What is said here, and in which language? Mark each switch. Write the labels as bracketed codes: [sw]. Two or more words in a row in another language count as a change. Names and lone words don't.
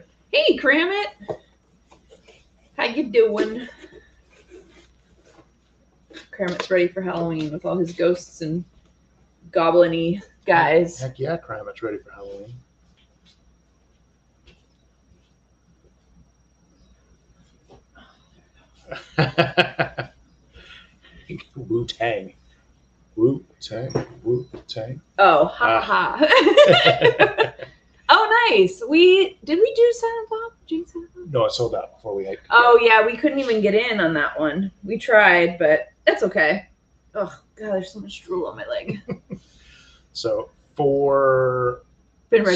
[en] Hey, Kramit. How you doing? Kramit's ready for Halloween with all his ghosts and goblin-y guys. Heck yeah, Kramit's ready for Halloween. Wu-Tang. Wu-Tang. Wu-Tang. Oh, ha ha. Oh, nice. Did we do Silent Bob? James Silent Bob? No, it sold out before we had. Oh yeah, we couldn't even get in on that one. We tried, but that's okay. Oh god, there's so much drool on my leg. So for Been ready